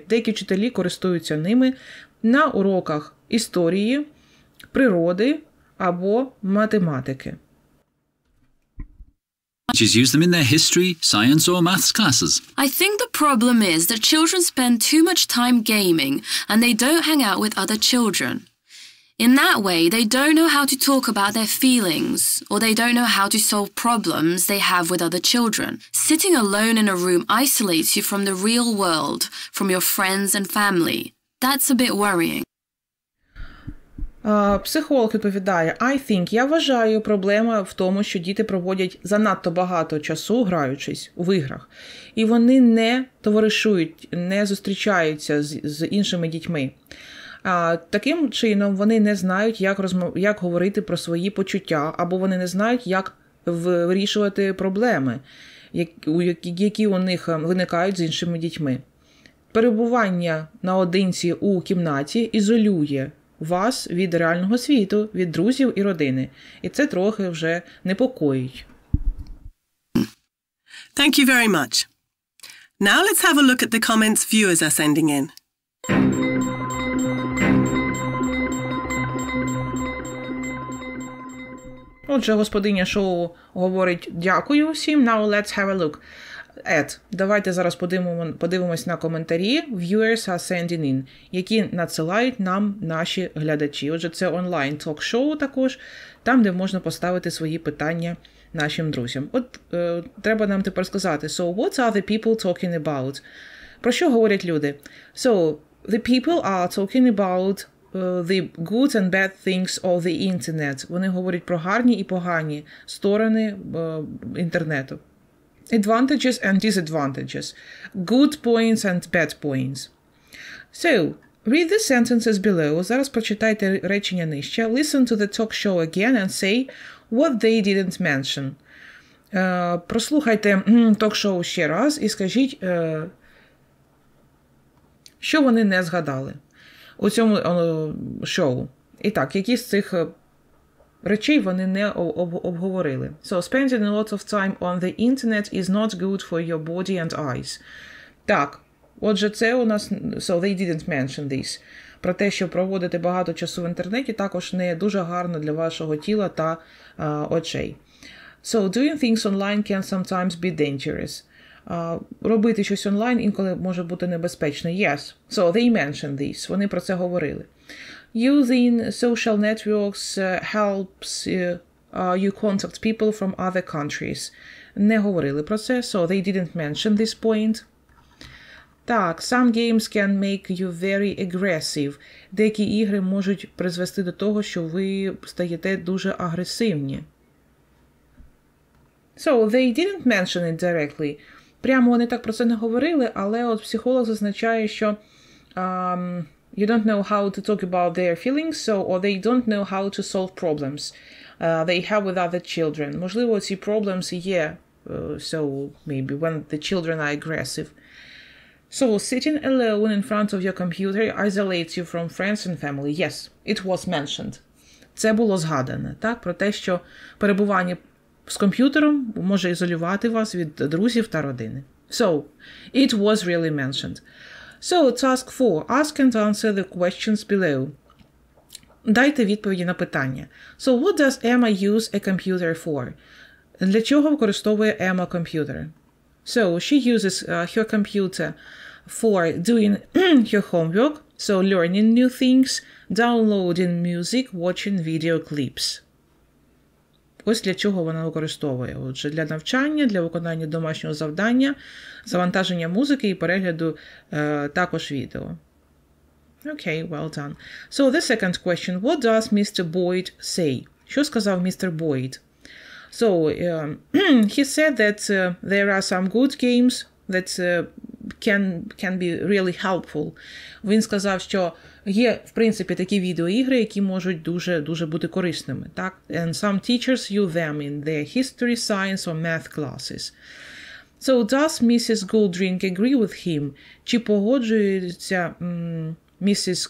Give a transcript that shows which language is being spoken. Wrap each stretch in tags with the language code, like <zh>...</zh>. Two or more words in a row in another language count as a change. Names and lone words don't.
<uk>Деякі вчителі користуються ними на уроках історії, природи або математики.</uk> <en>Teachers use them in their history, science or maths classes. I think the problem is that children spend too much time gaming and they don't hang out with other children. In that way, they don't know how to talk about their feelings, or they don't know how to solve problems they have with other children. Sitting alone in a room isolates you from the real world, from your friends and family. That's a bit worrying.</en> <uk>Психолог відповідає, я вважаю, проблема в тому, що діти проводять занадто багато часу, граючись в іграх. І вони не товаришують, не зустрічаються з іншими дітьми. Таким чином, вони не знають, як говорити про свої почуття, або вони не знають, як вирішувати проблеми, які у них виникають з іншими дітьми. Перебування наодинці у кімнаті ізолює вас від реального світу, від друзів і родини. І це трохи вже непокоїть.</uk> <en>Thank you very much. Now let's have a look at the comments viewers are sending in.</en> <uk>Отже, господиня шоу говорить дякую всім.</uk> <en>Now let's have a look at.</en> <uk>Давайте зараз подивимось на коментарі</uk> <en>viewers are sending in,</en> <uk>які надсилають нам наші глядачі. Отже, це онлайн ток-шоу також, там, де можна поставити свої питання нашим друзям. От треба нам тепер сказати,</uk> <en>so what are the people talking about?</en> <uk>Про що говорять люди?</uk> <en>So, the people are talking about the good and bad things of the internet.</en> <uk>Вони говорять про гарні і погані сторони інтернету.</uk> <en>Advantages and disadvantages. Good points and bad points. So, Read the sentences below.</en> <uk>Зараз прочитайте речення нижче. Listen to the talk show again and say what they didn't mention. Прослухайте ток-шоу ще раз і скажіть, що вони не згадали у цьому шоу. І так, які з цих речей вони не обговорили.</uk> <en>So, spending a lot of time on the internet is not good for your body and eyes.</en> <uk>Так, отже, це у нас,</uk> <en>so they didn't mention this.</en> <uk>Про те, що проводити багато часу в інтернеті, також не дуже гарно для вашого тіла та очей.</uk> <en>So, doing things online can sometimes be dangerous.</en> <uk>Робити щось онлайн інколи може бути небезпечно.</uk> <en>Yes. So, they mentioned this.</en> <uk>Вони про це говорили.</uk> <en>Using social networks helps you contact people from other countries.</en> <uk>Не говорили про це.</uk> <en>So, they didn't mention this point. Так, some games can make you very aggressive.</en> <uk>Деякі ігри можуть призвести до того, що ви стаєте дуже агресивні.</uk> <en>So, they didn't mention it directly.</en> <uk>Прямо вони так про це не говорили, але от психолог зазначає, що</uk> <en>you don't know how to talk about their feelings, so, or they don't know how to solve problems they have with other children.</en> <uk>Можливо, ці problems є,</uk> <en>so maybe when the children are aggressive. So, sitting alone in front of your computer isolates you from friends and family. Yes, it was mentioned.</en> <uk>Це було згадане, так, про те, що перебування з комп'ютером може ізолювати вас від друзів та родини.</uk> <en>So, it was really mentioned. So, task 4. Ask and answer the questions below.</en> <uk>Дайте відповіді на питання.</uk> <en>So, what does Emma use a computer for?</en> <uk>Для чого використовує Emma комп'ютер?</uk> <en>So, she uses her computer for doing her homework, so learning new things, downloading music, watching video clips.</en> <uk>Ось для чого вона використовує. Отже, для навчання, для виконання домашнього завдання, завантаження музики і перегляду також відео.</uk> <en>Okay, well done. So, the second question. What does Mr. Boyd say?</en> <uk>Що сказав містер Бойд?</uk> <en>So, he said that there are some good games that can be really helpful.</en> <uk>Він сказав, що є, в принципі, такі відеоігри, які можуть дуже бути корисними, так?</uk> <en>And some teachers use them in their history, science or math classes. So, does Mrs. Goldring agree with him?</en> <uk>Чи погоджується Mrs.</uk>